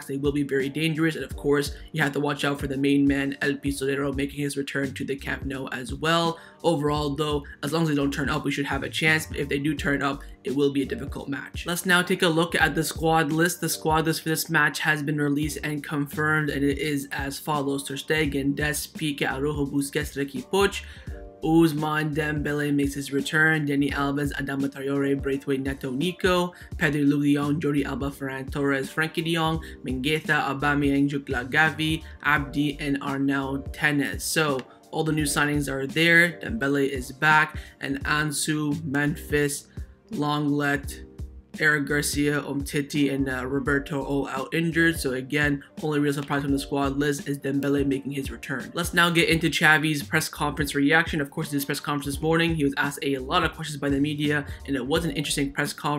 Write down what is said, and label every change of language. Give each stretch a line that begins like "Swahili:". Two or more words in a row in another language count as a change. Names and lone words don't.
English: They will be very dangerous, and of course, you have to watch out for the main man, El Pistolero, making his return to the Camp Nou as well. Overall, though, as long as they don't turn up, we should have a chance, but if they do turn up, it will be a difficult match. Let's now take a look at the squad list. The squad list for this match has been released and confirmed, and it is as follows: Ter Stegen, Des, Pique, Araujo, Busquets, Ricky Puig. Ousmane Dembele makes his return. Dani Alves, Adama Traore, Braithwaite, Neto, Nico, Pedri, Lugion, Jordi Alba, Ferran Torres, Frankie de Jong, Mingueza, Aubameyang, Jukla, Gavi, Abdi, and Arnau Tenes. So all the new signings are there. Dembele is back, and Ansu, Memphis, Longlet, Eric Garcia, Umtiti, and Roberto all out injured. So again, only real surprise from the squad list is Dembele making his return. Let's now get into Xavi's press conference reaction. Of course, this press conference this morning, he was asked a lot of questions by the media, and it was an interesting press conference.